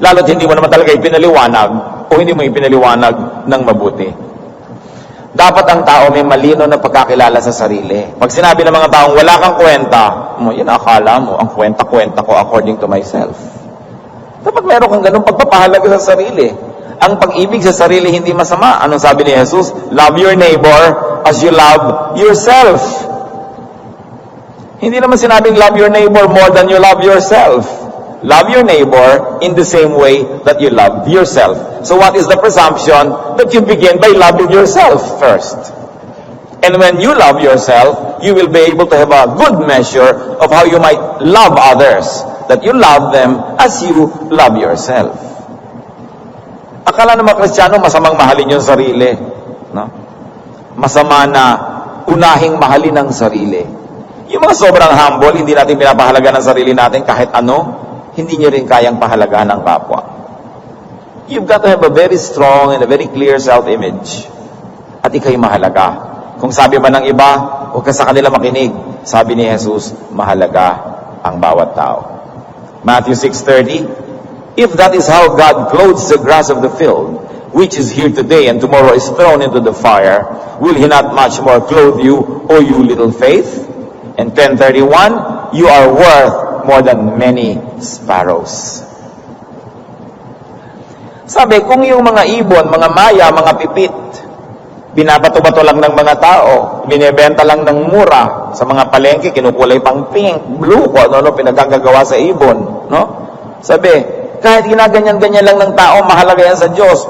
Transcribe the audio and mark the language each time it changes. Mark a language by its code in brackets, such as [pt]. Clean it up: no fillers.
[tl] Lalo't hindi mo naman talaga ipinaliwanag o hindi mo ipinaliwanag ng mabuti. Dapat ang tao may malino na pagkakilala sa sarili. Pag sinabi ng mga taong wala kang kwenta, yun akala mo, ang kwenta-kwenta ko [en] according to myself. [tl] Dapat meron kang ganung pagpapahalaga sa sarili. Ang pag-ibig sa sarili hindi masama. Anong sabi ni Jesus? [en] Love your neighbor as you love yourself. [tl] Hindi naman sinabing [en] love your neighbor more than you love yourself. Love your neighbor in the same way that you love yourself. So what is the presumption? That you begin by loving yourself first. And when you love yourself, you will be able to have a good measure of how you might love others. That you love them as you love yourself. [tl] Akala ng mga Kristiyano, masamang mahalin yung sarili. No? Masama na unahing mahalin ang sarili. Yung mga sobrang humble, hindi natin pinapahalaga ng sarili natin kahit ano, hindi nyo rin kayang pahalagahan ng kapwa. [en] You've got to have a very strong and a very clear self-image. [tl] At ikaw'y mahalaga. Kung sabi ba ng iba, huwag ka sa kanila makinig. Sabi ni Jesus, mahalaga ang bawat tao. [en] Matthew 6:30, if that is how God clothes the grass of the field, which is here today and tomorrow is thrown into the fire, will He not much more clothe you, O you little faith? And 10:31, you are worth more than many sparrows. [tl] Sabi, kung yung mga ibon, mga maya, mga pipit, binabato-bato lang ng mga tao, binibenta lang ng mura, sa mga palengke, kinukulay pang pink, blue, kung ano, pinagagagawa sa ibon, no? Sabi, kahit ginaganyan-ganyan lang ng tao, mahalaga yan sa Diyos.